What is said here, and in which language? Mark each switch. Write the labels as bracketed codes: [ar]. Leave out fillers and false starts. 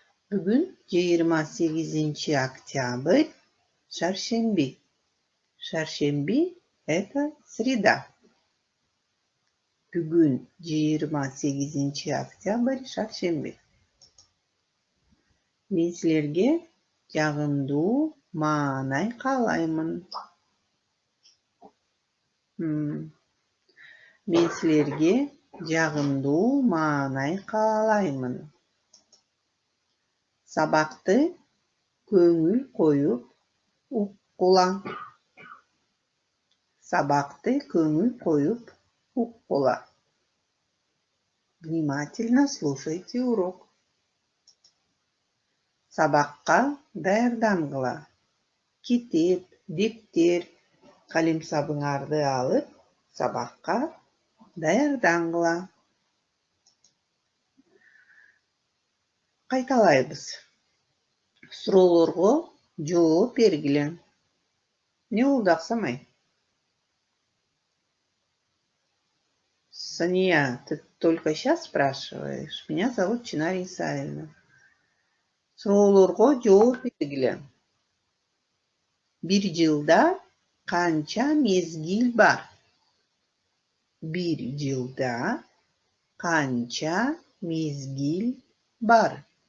[ky] Bugün 28 октябрь, Шаршемби. Шаршемби – [ru] это среда. [ky] Bugün 28 октябрь, Шаршемби. Мен сілерге жағымдуу маанай каалаймын. Мен сілерге жағымдуу маанай каалаймын. Сабакты көңүл коюп уккула. Сабакты көңүл коюп уккула. [ru] Внимательно слушайте урок. [ky] Сабакка даярдангыла. Китеп, дептер, калемсабыңарды алып, сабакка даярдангыла. Кайталайбыз. Суроолорго жооп бергиле. Не болду аксамай? [ru] Сания, ты только сейчас спрашиваешь? Меня зовут Чинария Исаевна. [ky] Суроолорго жооп бергиле. Бир жылда канча мезгил бар? Бир жылда канча мезгил бар?